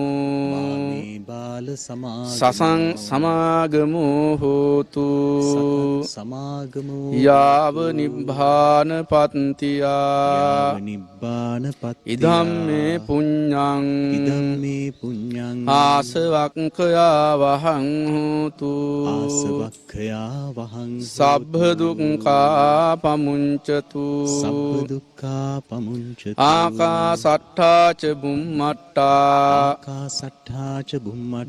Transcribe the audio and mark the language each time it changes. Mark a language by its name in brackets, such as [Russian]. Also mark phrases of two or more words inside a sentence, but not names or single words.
[Pali] මාමේ බාල සසං සමාගමු හෝතු සමාගමෝ යාව නිබ්බාන පත්තියා නිබ්බාන පත්තියා ඉදම්මේ පුඤ්ඤං ඉදම්මේ පුඤ්ඤං ආසවක්ඛයා වහං හෝතු ආසවක්ඛයා වහං සබ්බ දුක්ඛා පමුංචතු සබ්බ දුක්ඛා පමුංචතු ආකාසට්ඨා ච බුම්මට්ඨා ආකාසට්ඨා ච බුම්මට්ඨා